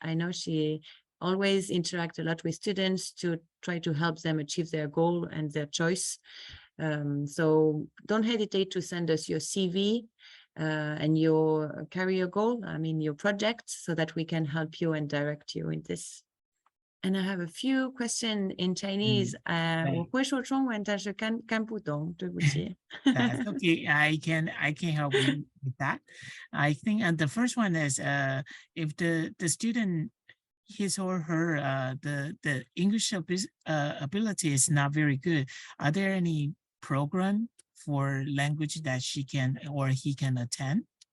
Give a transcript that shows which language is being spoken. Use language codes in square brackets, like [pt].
[en] I know she always interacts a lot with students to try to help them achieve their goal and their choice. So don't hesitate to send us your CV and your career goal, I mean your project, so that we can help you and direct you in this. And I have a few questions in Chinese. [zh] 我会说中文，但是看不懂，对不起。 [en] That's okay. I can help you with that. I think the first one is if the student, his or her the English ability is not very good, are there any program for language that she can or he can attend?